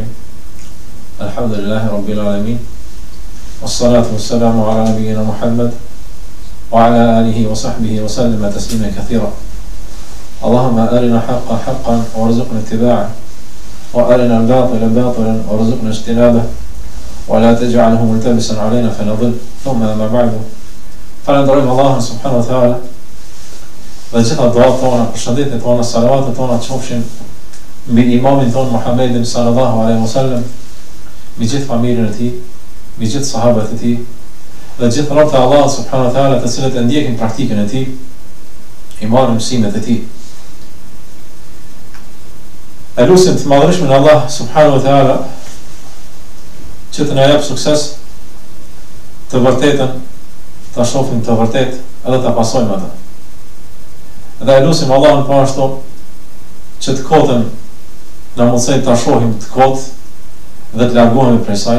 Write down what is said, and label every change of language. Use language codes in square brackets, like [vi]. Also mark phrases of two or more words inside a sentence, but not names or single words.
[ar] الحمد لله رب العالمين والصلاة والسلام على نبينا محمد وعلى آله وصحبه وسلم تسليما كثيرا. اللهم أرنا الحق حقا وارزقنا اتباعه وأرنا الباطل باطلا وارزقنا اجتنابه ولا تجعله ملتبسا علينا فنضل. ثم أما بعد. [sq] Falenderojmë Allahun [ar] سبحانه وتعالى [sq] dhe gjitha duat tona, përshëndetjet tona, salavatet tona qofshin mbi imamin ton Muhammedin [ar] صلى الله عليه وسلم, [sq] mbi gjithë familjen e tij, mbi gjithë sahabët e tij dhe gjithë robët e Allahut [ar] سبحانه وتعالى [sq] të cilët e ndjekin praktikën e tij, i marrin mësimet e tij. E lutim të madhërishmen Allah [ar] سبحانه وتعالى [sq] që të na jap sukses të vërtetën, ta shohim të vërtet edhe ta pasojmë atë. Dhe e lutim Allahun po ashtu që të kotën na mundsoj ta shohim të kot dhe të largohemi prej saj.